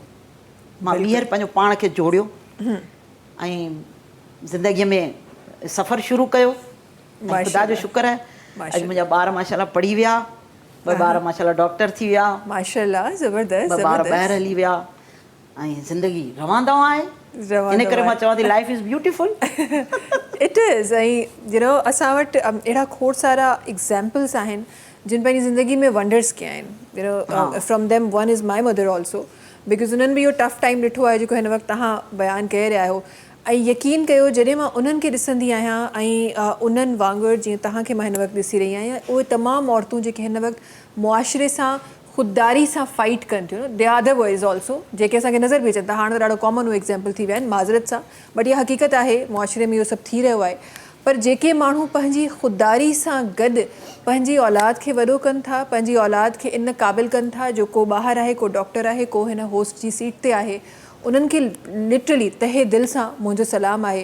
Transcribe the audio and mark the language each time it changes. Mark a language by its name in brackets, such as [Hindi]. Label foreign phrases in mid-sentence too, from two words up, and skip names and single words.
[Sindhi] मां ॿीहर पंहिंजो पाण खे जोड़ियो ऐं ज़िंदगीअ में सफ़र शुरू कयो। ख़ुदा जो शुक्र आहे, अॼु मुंहिंजा ॿार माशाल्लाह पढ़ी विया, 2 ॿार माशाल्लाह डॉक्टर थी विया, माशाल्लाह, ज़बरदस्त, 2 ॿार ॿाहिरि हली विया, ऐं ज़िंदगी रवां दवा आहे। इन करे मां चवां थी [English] life is beautiful. It is. [Sindhi] ऐं असां वटि अहिड़ा खोड़ सारा एग्ज़ाम्पल्स आहिनि जिन पंहिंजी ज़िंदगी में वंडर्स कया आहिनि। [English] from them one is my mother also, because [Sindhi] उन्हनि बि इहो टफ टाइम ॾिठो आहे जेको हिन वक़्तु तव्हां बयानु करे रहिया आहियो। ऐं यकीन कयो, जॾहिं मां उन्हनि खे ॾिसंदी आहियां ऐं उन्हनि वांगुरु जीअं तव्हांखे मां हिन वक़्तु ॾिसी रही आहियां, उहे तमामु औरतूं जेके हिन वक़्तु मुआशिरे सां ख़ुददारी सां फाइट कनि थियूं, [English] they are the voice also, [Sindhi] जेके असांखे नज़र बि अचनि था। हाणे त ॾाढो कॉमन उहे एग्ज़ाम्पल थी विया आहिनि, माज़रत सां, बट इहा हक़ीक़त आहे, मुआशिरे में इहो सभु थी रहियो आहे। पर जेके माण्हू पंहिंजी ख़ुददारी सां गॾु पंहिंजी औलाद खे वॾो कनि था, पंहिंजी औलाद खे इन क़ाबिल कनि था जो को ॿाहिरि आहे, को डॉक्टर आहे, को हिन होस्ट जी सीट ते आहे, उन्हनि खे लिटरली तहे दिलि सां मुंहिंजो सलाम आहे।